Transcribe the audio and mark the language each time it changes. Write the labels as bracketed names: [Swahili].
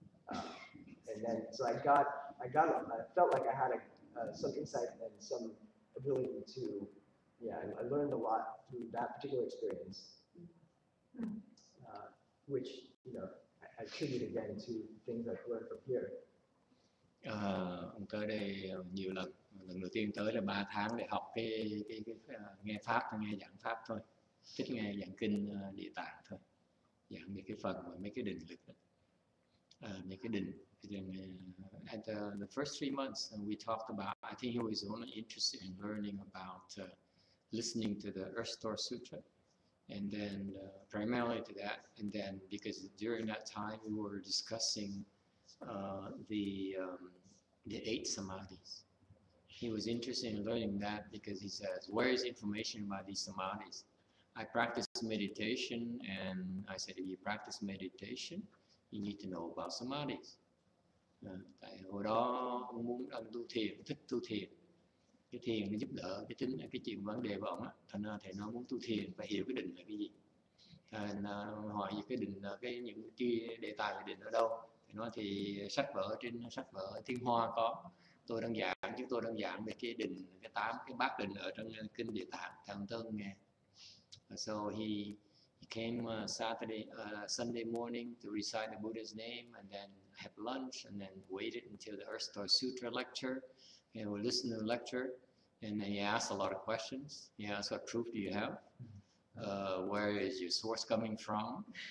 [English] And then, so I felt like I had some insight and some ability to, I learned a lot through that particular experience, which, I attribute again to things I've learned from here. [Vietnamese] Ông tới đây nhiều lần. Lần đầu tiên tới là 3 tháng để học cái nghe pháp, nghe giảng pháp thôi, thích nghe giảng kinh Địa Tạng thôi, giảng về cái phần mà mấy cái định lực đó. Mấy cái định. [English] And the first 3 months we talked about, I think he was only interested in learning about listening to the Earth Store Sutra, and then primarily to that, and then because during that time we were discussing the 8 samadhis. He was interested in learning that because he says, where is information about these samadhis? I practice meditation, and I said, if you practice meditation, you need to know about samadhis. [Vietnamese] Tại hồi đó ông muốn tu thiền, thích tu thiền. Cái thiền nó giúp đỡ cái chuyện vấn đề của ông á. Thành ra thầy nó muốn tu thiền phải hiểu cái định là cái gì. Thành hỏi về cái định là những đề tài về định ở đâu. Thầy nói thì trên sách vở Thiên Hoa có. Tôi đang giảng, chúng tôi đang giảng về cái định, cái 8 cái bát định ở trong kinh Địa Tạng. Thằng Tân nghe. [English] So he came Sunday morning to recite the Buddha's name, and then have lunch, and then waited until the Earth Store Sutra lecture, and we listened to the lecture, and then he asked a lot of questions. He asked, what proof do you have? Where is your source coming from?